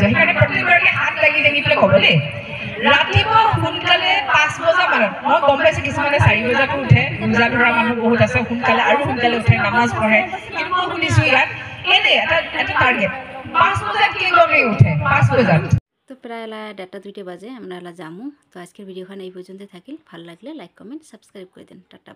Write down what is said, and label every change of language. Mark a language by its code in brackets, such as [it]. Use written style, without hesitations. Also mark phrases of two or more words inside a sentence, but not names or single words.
[as] সেইকাৰণে প্ৰত্যেকগৰাকীয়ে হাত দাঙি পেলাই ক'ব দেই। ৰাতিপুৱা সোনকালে 5 বজা মানত, মই গম পাইছোঁ কিছুমানে 4 বজাতো উঠে, ৰোজা ধৰা মানুহ বহুত আছে, সোনকালে আৰু সোনকালে উঠে, নামাজ পঢ়ে, কিন্তু মই শুনিছোঁ ইয়াত এনেই এটা টাৰ্গেট 5 বজাত কেইগৰাকী উঠে? 5 বজাত। [bn] তো প্রায় 1:30-2 বাজে আমরা যামু। তো আজকের ভিডিওখানে এই পর্যন্ত থাকিল। ভালো লাগলে [en] like, comment, subscribe [bn] করে দেন। টাটা।